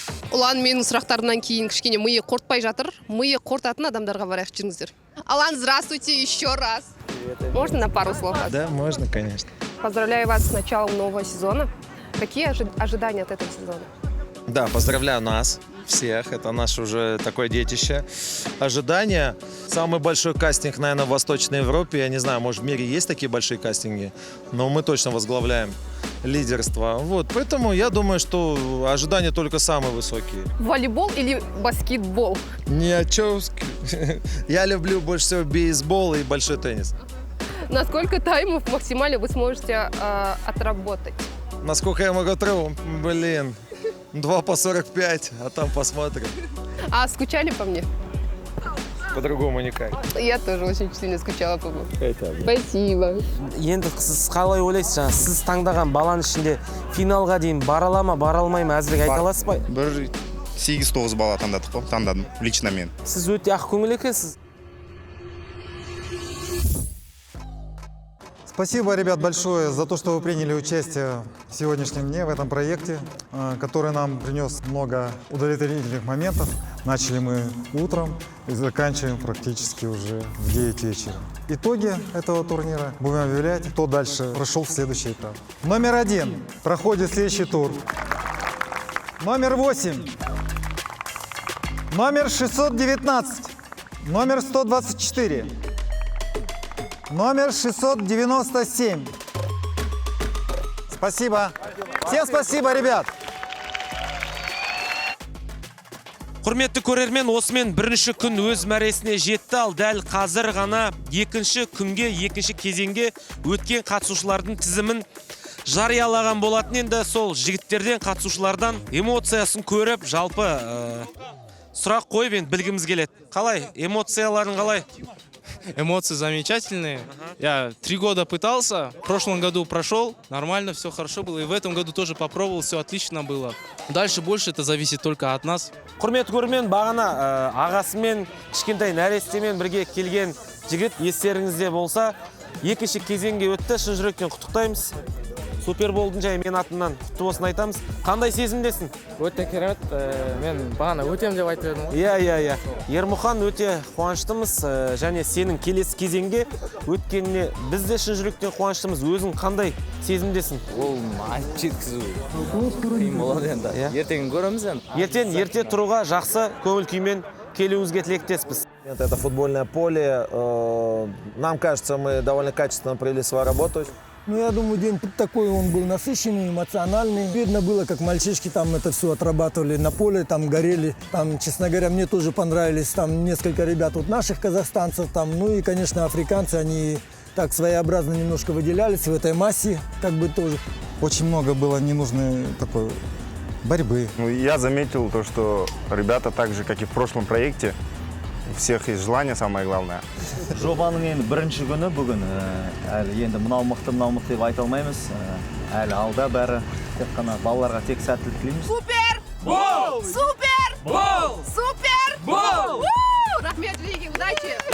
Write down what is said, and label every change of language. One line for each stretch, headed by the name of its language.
Kazakh: Ұлан, менің сұрақтарымнан кейін кішкене миы қортпай жатыр. Миы қортатын адамдарға барайық, жүріңіздер.
Russian: Алан, здравствуйте еще раз. Можно на пару слов? Да, можно, конечно. Поздравляю вас с началом нового сезона. Какие ожидания от этого сезона? Да, поздравляю нас всех. Это наше уже такое детище. Ожидания. Самый большой кастинг, наверное, в Восточной Европе. Я не знаю, может, в мире есть такие большие кастинги, но мы точно возглавляем лидерство. Вот, поэтому я думаю, что ожидания только самые высокие. Волейбол или баскетбол? Не о чем. Я люблю больше всего бейсбол и большой теннис. На сколько таймов максимально вы сможете отработать? Насколько я могу отработать? Блин, 2 по 45, а там посмотрим. А скучали по мне? По-другому никак. Я тоже очень сильно скучала по вам. Спасибо.
Kazakh: Енді сіз қалай ойлайсыз, жаңа сіз таңдаған баланың ішінде финалға дейін бара ала ма, бара алмай ма, әзірге айта аласыз ба? Бір 8-9 бала таңдадым, лично мен. Сіз өте ақ көңіл екенсіз.
Russian: Спасибо, ребят, большое за то, что вы приняли участие в сегодняшнем дне в этом проекте, который нам принес много удовлетворительных моментов. Начали мы утром и заканчиваем практически уже в 9 вечера. Итоги этого турнира будем объявлять, кто дальше прошел в следующий этап. Номер 1 проходит следующий тур. Номер 8. Номер 619. Номер 124. Номер 697. Спасибо. Всем спасибо, ребят.
Kazakh: Құрметті көрермен, осымен бірінші күн өз мәресіне жетті, ал дәл қазір ғана екінші күнге, екінші кезеңге өткен қатысушылардың тізімін жариялаған болатын. Енді сол жігіттерден, қатысушылардан эмоциясын көріп, жалпы сұрақ қойып енді білгіміз келеді. Қалай? Эмоцияларын қалай?
Russian: Эмоции замечательные. Я 3 года пытался, в прошлом году прошел, нормально, все хорошо было. И в этом году тоже попробовал, все отлично было. Дальше больше это зависит только от нас.
Kazakh: Құрметті көрермен, бағана ағасымен, кішкентай нәрестемен бірге келген жігіт естеріңізде болса, екінші кезеңге өтті, шын жүректен құттықтаймыз. Супер болдың, және мен атымнан құтты болсын айтамыз. Қандай сезімдесің? Өте керемет, мен бағана өтем деп айтып едім. Иә. Ермұхан, өте қуаныштымыз, және сенің келесі кезеңге өткеніне біз де шын жүректен қуаныштымыз. Өзің қандай сезімдесің? Ол айтып жеткізу қиын болады енді. Ертең көреміз енді. Ерте тұруға жақсы көңіл күймен келуіңізге тілектеспіз.
Russian: Это футбольное поле. Нам кажется, мы довольно качественно провели свою работу. Ну, я думаю, день такой он был насыщенный, эмоциональный. Видно было, как мальчишки там это все отрабатывали на поле, там горели. Там, честно говоря, мне тоже понравились там несколько ребят вот наших казахстанцев. Там, ну и, конечно, африканцы, они так своеобразно немножко выделялись в этой массе, как бы тоже. Очень много было ненужной такой борьбы. Ну, я заметил то, что ребята, так же, как и в прошлом проекте, у всех есть желание, самое главное.
Kazakh: Жобаның енді бірінші күні бүгін әлі енді мынау мықты деп айта алмаймыз. Әлі алда бәрі тек қана балаларға тек сәттілік тілейміз. Супер! Бол! Супер! Бол! Супер! Бол!
Russian: Рахмет, Лиги, удачи!